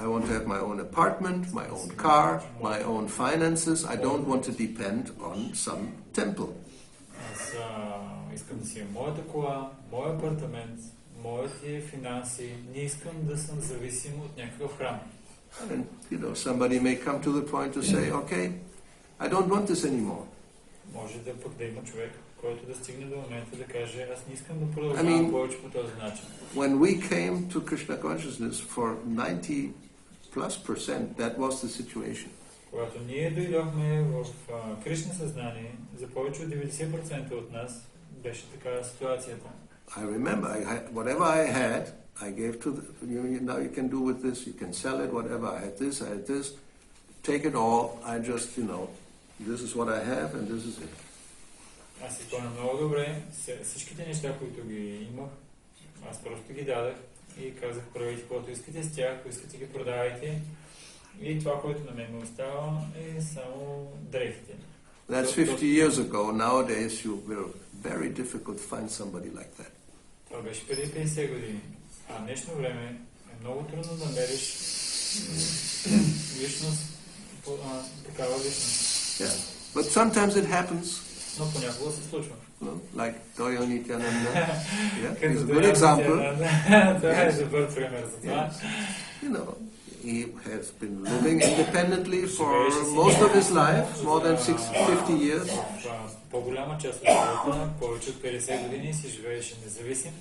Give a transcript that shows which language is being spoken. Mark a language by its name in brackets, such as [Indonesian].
[English] I want to have my own apartment, my own car, my own finances. I don't want to depend on some temple. [Bulgarian] Аз искам да си имам моята кола, моя апартамент, моите финанси. Не искам да съм зависим от някакъв храм. [English] And, somebody may come to the point to say, okay, I don't want this anymore. [Bulgarian] Може да има човек, който да стигне до момента да каже, аз не искам да продължавам повече по този начин. [English] When we came to Krishna consciousness for 90+%, that was the situation. [Bulgarian] Когато ние дойдохме в Кришна съзнание, за повече от 90% от нас беше такава ситуацията. [English] I remember, whatever I had, I gave to now you can do with this, you can sell it, whatever. I had this, take it all. I just, this is what I have and this is it. [Bulgarian] Аз си спомням много добре, всичките неща, които ги имах, аз просто ги дадах и казах, правите каквото искате с тях, ако искате ги продавайте. И това, което на мен ме остава, е само дрехите. [English] That's 50 years ago. Nowadays, you will very difficult to find somebody like that. [Bulgarian] Това беше преди 50 години. А в днешно време е много трудно да намериш личност, такава личност. [English] Yeah, but sometimes it happens. [Bulgarian] Но понякога се случва. [English] Like Doyo Nityananda. Yeah, he's a good example. [Bulgarian] Това е добър пример за това. [English] He has been living independently for most of his life, more than 50 years. [Bulgarian] По-голяма част от живота, повече от 50 години си живееше независим.